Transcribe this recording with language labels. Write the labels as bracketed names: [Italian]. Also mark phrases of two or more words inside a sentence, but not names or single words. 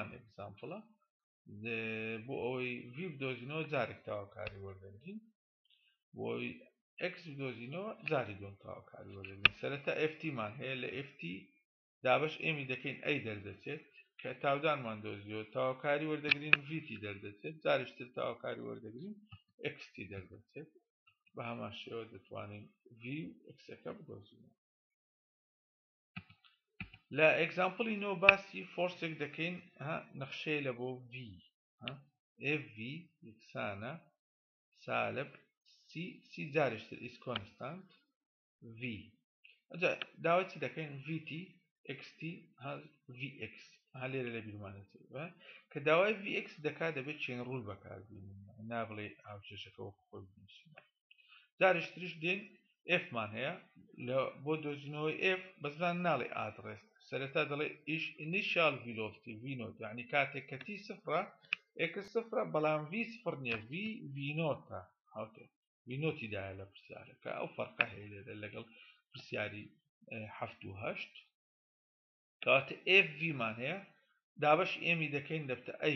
[Central Kurdish] ئێگزامپڵە بۆ ئەوەی v بدۆزینەوە جارێک تاواکاری وەردەگرین بۆ ئەوی x بدۆزینەوە جاری دوم تاواکاری وەردەگرین سەرەتا ft مان هەیە لە ft دابش ئێمی دەکەین ئەی دەردەچێت کە تاودانمان دۆزیەوە تاواکاری وەردەگرین vt دەردەچێت جاریشتر تاواکاری وەردەگرین xt دەردەچێت بە هەمان شێوە دەتوانین v xەکە بدۆزینەوە لە ئێگزامپڵی نۆ باسی فۆرسێک دەکەین نەخشەیە لە بۆ v fv یەکسانە سالب c جاریشتر [English] is constant [Central Kurdish] v داوای چی دەکەین vt xt vx لێرە لە بیرمانێت کە داوای vx دەکات دەبێت [English] chain rule [Central Kurdish] بەکاربێنین نابڵێ هاوچێشەکە وەکو خۆی بنووسینەوە جاریشتریش دێن f مان هەیە بۆ دۆزینەوەی f بەزمان ناڵێ ئادرێست سەرەتا دەڵێ [English] initial velocity [Central Kurdish] v نۆت یعنی کاتێک کە t سفرە x سفرە بەڵام v سفر نییە v نۆتە v نۆتی دایە لە پرسیارەکە ئەو فەرقە هەیە لێرە لەگەڵ پرسیاری 7 و 8 کەواتە fv مان هەیە دابش ئێمی دەکەین دەبتە